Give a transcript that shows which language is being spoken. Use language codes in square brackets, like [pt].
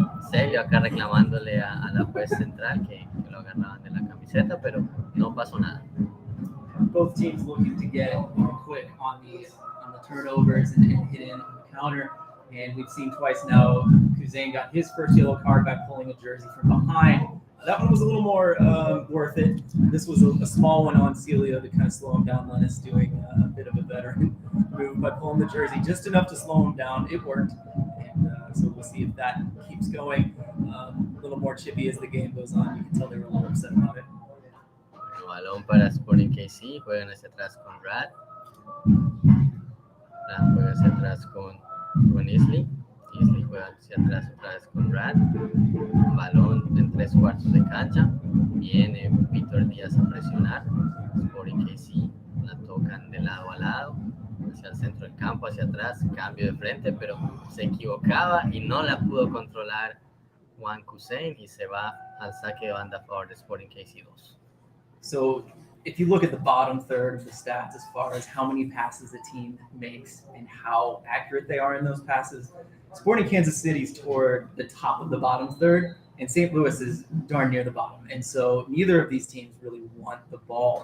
[es] Celio acá reclamándole a la juez central que lo agarraban de la camiseta, pero no pasó nada. [en] Both teams looking to get quick on the turnovers and hit in on the counter. And we've seen twice now, Kuzain got his first yellow card by pulling a jersey from behind. That one was a little more worth it. This was a small one on Celio to kind of slow him down. Lennis doing a bit of a veteran move by pulling the jersey just enough to slow him down. It worked. And so we'll see if that keeps going. A little more chippy as the game goes on. You can tell they were a little upset about it. [es] Balón para Sporting KC, juegan hacia atrás con Rad. Rad juega hacia atrás con Isley. Isley juega hacia atrás otra vez con Rad. Balón en 3/4 de cancha. Viene Víctor Díaz a presionar. Sporting KC la tocan de lado a lado, hacia el centro del campo, hacia atrás, cambio de frente, pero se equivocaba y no la pudo controlar Juan Hussein y se va al saque de banda a favor de Sporting KC2. [en] So if you look at the bottom third of the stats as far as how many passes the team makes and how accurate they are in those passes, Sporting Kansas City's toward the top of the bottom third, and St. Louis is darn near the bottom. And so neither of these teams really want the ball.